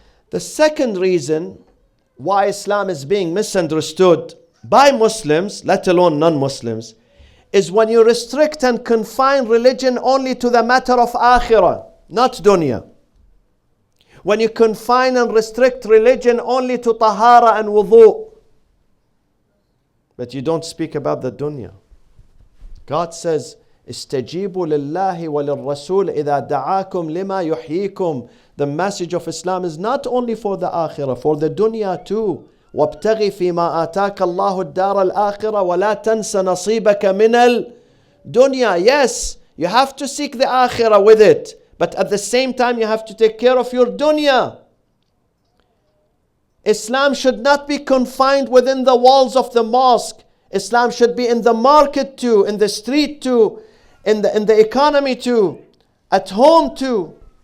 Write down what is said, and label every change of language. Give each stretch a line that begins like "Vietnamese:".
English: The second reason why Islam is being misunderstood by Muslims, let alone non-Muslims, is when you restrict and confine religion only to the matter of akhirah, not dunya. When you confine and restrict religion only to tahara and wudu, but you don't speak about the dunya. God says,
Arabic: استجيبوا لله وللرسول إذا دعاكم لما يحييكم.
English: The message of Islam is not only for the akhirah, for the dunya too.
Arabic: وابتغ فيما آتاك الله الدار الآخرة ولا تنس نصيبك من الدنيا.
English: Yes, you have to seek the akhirah with it, but at the same time you have to take care of your dunya. Islam should not be confined within the walls of the mosque. Islam should be in the market too, in the street too, in the economy too, at home too.